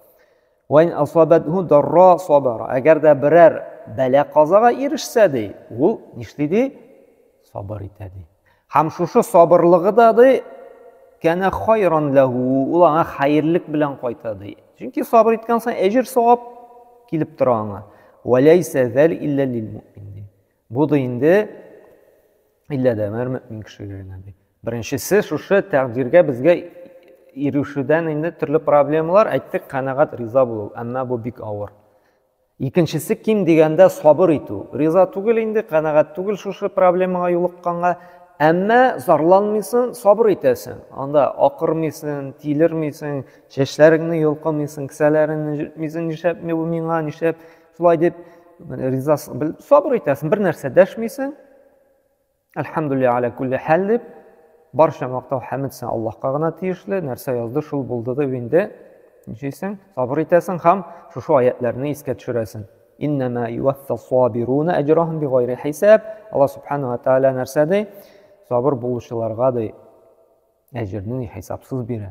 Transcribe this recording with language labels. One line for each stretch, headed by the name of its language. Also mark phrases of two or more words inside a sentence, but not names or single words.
Arabic: وإن أصابه ضراء صبر,
Tatar: әгәр дә берәр бәла казага ирешсә ди, ул нишли ди? Сабыр итә ди. Һәм шушы сабырлыгы да ди,
Arabic: كان خيرا له,
Tatar: ул аңа хәерлек белән кайта ди. Чөнки сабыр иткән сан әҗр савап килеп тора аңа.
Arabic: وليس ذاك إلا للمؤمن.
Tatar: Бу да инде илля дә мөмин кешегә ди. Беренчесе шушы тәкъдиргә безгә ирешүдән инде төрле проблемалар, әйттек, канәгать, риза булу, әмма бу бик авыр. Икенчесе ким дигәндә сабыр итү. Риза түгел инде, канәгать түгел шушы проблемага юлыкканга, әмма зарланмыйсың, сабыр итәсең. Анда акырмыйсың, тилермыйсың, чәчләреңне йолкымыйсың, кесәләреңне җитмисең, нишләп бу миңа, нишләп шулай дип риза сабыр итәсең, бер нәрсә дәшмисең.
Arabic: الحمد لله على كل حال
Tatar: дип, барча мактау хәмд сен Аллаһка гына тиешле, нәрсә язды, шул булды дип инде ничәсең, сабыр итәсең һәм шушы аятларны искә төшерәсең.
Arabic: إنما يوفى الصابرون أجرهم بغير حساب.
Tatar: Алла
Arabic: سبحانه وتعالى
Tatar: нәрсә ди? Сабыр булучыларга ди әҗерне хисапсыз бирә.